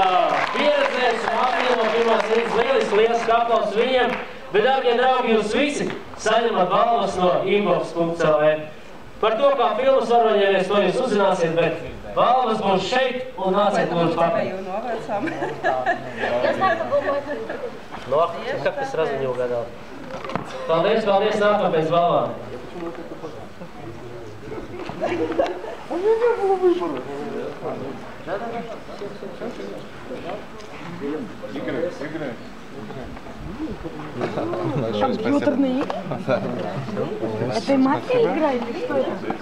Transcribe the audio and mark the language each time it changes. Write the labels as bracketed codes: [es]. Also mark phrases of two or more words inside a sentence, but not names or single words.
[lv] Pieredzējuši mafija no pirmās rītas lieliski, liels aplaus viņiem. Bet, dārgie draugi, jūs visi saņemat balvas no inbox.lv. Par to, kā filmas varoņēties, to jūs uzzināsiet, bet balvas būs šeit un nāciet lūdzu pakaļ. No, [ru] как ты сразу не угадал? [lv] Paldies, nākam pēc balvām. [ru] У меня не было выбора. Играй. Компьютерные игры? Это и мафия играет, или что это?